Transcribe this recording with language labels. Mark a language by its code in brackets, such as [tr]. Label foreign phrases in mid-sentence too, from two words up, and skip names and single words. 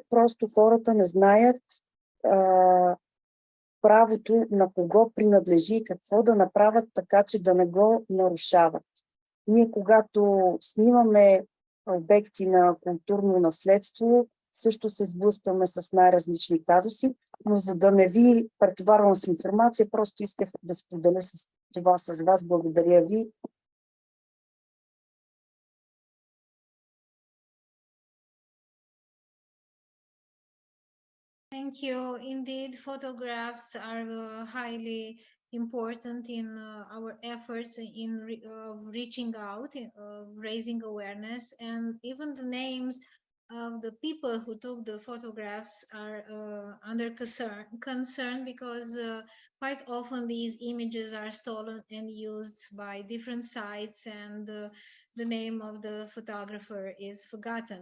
[bg] Просто хората не знаят правото на кого принадлежи и какво да направят така, че да не го нарушават. Ние, когато снимаме обекти на културно наследство, също се сблъскваме с най-различни казуси, но за да не ви претоварвам с информация, просто исках да споделя това с вас. Благодаря ви. [en] Thank you. Indeed, photographs are highly important in our efforts in reaching out, raising awareness, and even the names of the people who took the photographs are under concern because quite often these images are stolen and used by different sites, and the name of the photographer is forgotten.